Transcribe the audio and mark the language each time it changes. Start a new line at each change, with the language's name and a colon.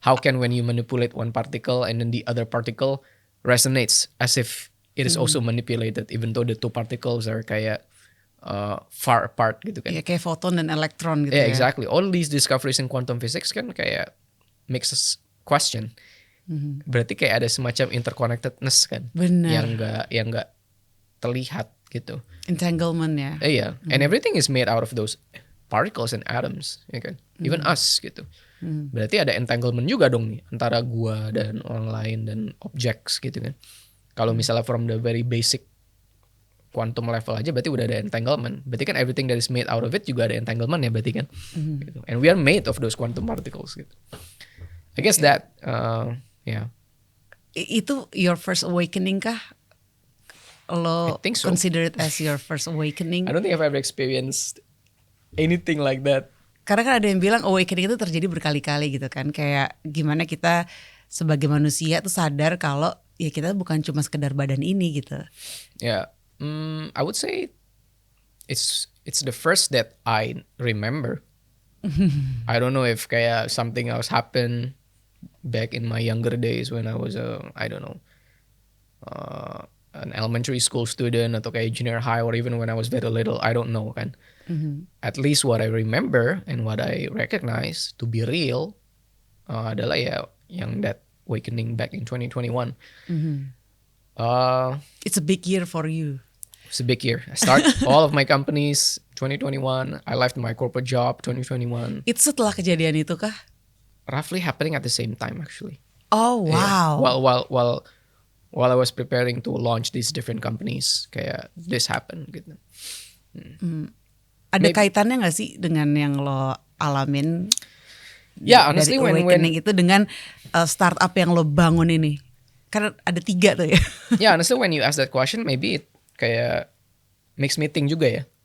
English: How can when you manipulate one particle and then the other particle resonates as if it is also manipulated even though the two particles are
Indonesian: kayak
English: far apart
Indonesian: gitu kan. Ya, kayak foton dan elektron gitu
English: Yeah, exactly. All these discoveries in quantum physics
Indonesian: kan kayak
English: makes us question.
Indonesian: Berarti kayak ada semacam interconnectedness kan. Benar. Yang nggak terlihat gitu. Entanglement ya. Iya.
English: And everything is made out of those particles and atoms, ya kan? Even us
Indonesian: gitu. Berarti ada entanglement juga dong nih antara gua dan orang lain dan objects gitu kan. Kalau misalnya
English: from the very basic quantum level
Indonesian: aja berarti udah ada
English: entanglement.
Indonesian: Berarti kan
English: everything that is made out of it
Indonesian: juga ada entanglement ya berarti kan. Gitu.
English: And we are made of those quantum particles
Indonesian: gitu.
English: I guess that yeah.
Indonesian: Itu
English: your first awakening
Indonesian: kah? Lo
English: I think so. consider it as your first awakening? I don't think I've ever experienced anything like that.
Indonesian: Karena kan ada yang bilang awakening itu terjadi berkali-kali gitu kan. Kayak gimana kita sebagai manusia tuh sadar kalau ya kita bukan cuma sekedar badan ini gitu.
English: Yeah, I would say it's the first that I remember. I don't know if kayak something else happened back in my younger days when I was an elementary school student
Indonesian: atau kayak
English: junior high or even when I was very little. I don't know kan. At least what I remember and what I recognize to be real
Indonesian: adalah ya yang
English: that awakening back in 2021. It's a big year for you. It's a big year. I start all of my companies 2021. I left my corporate job 2021.
Indonesian: Itu setelah kejadian itu kah?
English: Roughly happening at the same time actually. Oh wow. Yeah. While I was preparing to launch these different companies,
Indonesian: kayak
English: this happened gitu.
Indonesian: Ada kaitannya nggak sih dengan yang lo alamin?
English: Yeah, honestly
Indonesian: dari awakening itu dengan startup yang lo bangun ini? Karena ada 3 tuh ya.
English: Yeah, honestly when you ask that question, maybe it
Indonesian: kayak
English: makes me think
Indonesian: juga ya.